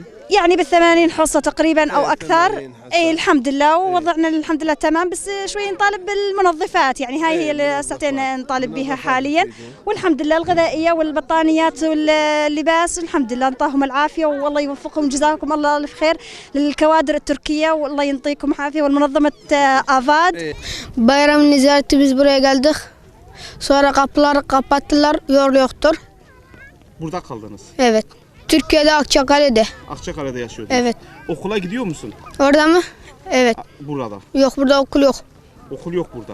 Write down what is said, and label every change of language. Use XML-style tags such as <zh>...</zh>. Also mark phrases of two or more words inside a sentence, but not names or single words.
<ar>يعني بال80 حصة تقريبا او اكثر. اي الحمد لله ووضعنا الحمد لله تمام، بس شوي نطالب بالمنظفات يعني هاي هي اللي ساعتين نطالب بها حاليا. والحمد لله الغذائية والبطانيات واللباس الحمد لله نطاهم العافية والله يوفقهم جزاكم الله الف خير للكوادر التركية والله ينطيكم عافية والمنظمة آفاد.</ar> <tr>Bayram ziyareti biz buraya geldik. Sonra kapıları kapattılar, yol yoktur. Burada kaldınız? Evet. Türkiye'de Akçakale'de. Akçakale'de yaşıyordunuz? Evet. Okula gidiyor musun? Orada mı? Evet. Burada? Yok burada okul yok. Okul yok burada?</tr>